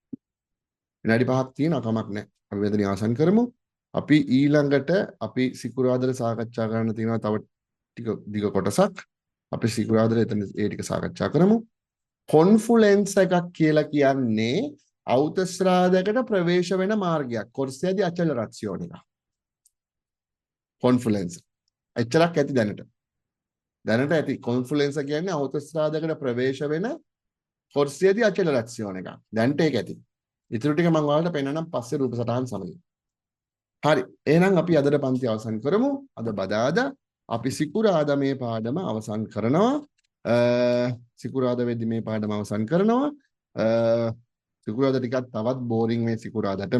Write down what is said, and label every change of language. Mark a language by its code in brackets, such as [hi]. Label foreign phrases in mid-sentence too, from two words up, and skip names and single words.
[si] විනාඩි 5ක් තියෙනවා කමක් නැහැ. අපි මෙතනින් අවසන් කරමු. අපි ඊළඟට අපි සිකුරාදා සාකච්ඡා කරන්න තියෙනවා තව ටික දිග කොටසක්. අපි සිකුරාදා එතන ඒ ටික සාකච්ඡා කරමු. කොන්ෆ්ලුවෙන්ස් එකක් කියලා කියන්නේ autostradaකට ප්‍රවේශ වෙන මාර්ගයක්. [it] corsia di accelerazione එක. කොන්ෆ්ලුවෙන්ස්. [si] එච්චරක් ඇති දැනට. දැනට ඇති කොන්ෆ්ලුවෙන්ස් කියන්නේ autostradaකට ප්‍රවේශ වෙන [it] corsia di accelerazione [si] එක. දැනට ඒක ඇති. ඊටු ටික මම ඔයාලට පෙන්නනම් පස්සේ රූප සටහන් සමගින්. හරි. එහෙනම් අපි අදට පන්ති අවසන් කරමු. අද බදාදා අපි සිකුරාදා මේ පාඩම අවසන් කරනවා. සිකුරාදා වෙද්දි මේ පාඩම අවසන් කරනවා. සිකුරාදා ටිකක් තවත් බෝරින් මේ සිකුරාදාට.